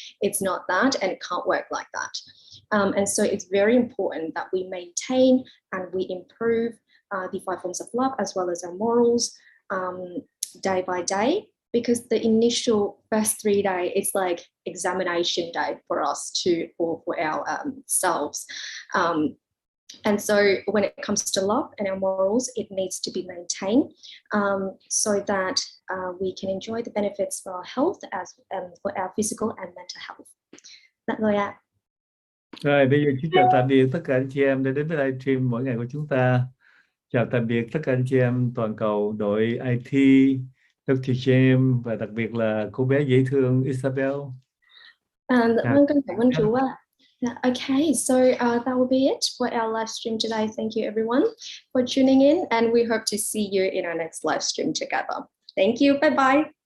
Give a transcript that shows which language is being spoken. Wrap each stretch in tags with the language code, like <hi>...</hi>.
<en>It's not that, and it can't work like that. And so it's very important that we maintain and we improve the 5 forms of love as well as our morals day by day, because the initial first 3 days, it's like examination day for us for our selves. And so when it comes to love and our morals, it needs to be maintained so that we can enjoy the benefits for our health as for our physical and mental health. That's</en> <vi>rồi ạ. Rồi bây giờ xin chào tạm biệt tất cả anh chị em đã đến với livestream mỗi ngày của chúng ta. Chào tạm biệt tất cả anh chị em toàn cầu, đội IT, Dr James và đặc biệt là cô bé dễ thương Isabel. Vâng, cảm ơn chú ạ.</vi> <en>Okay, so that will be it for our live stream today. Thank you everyone for tuning in, and we hope to see you in our next live stream together. Thank you. Bye bye.</en>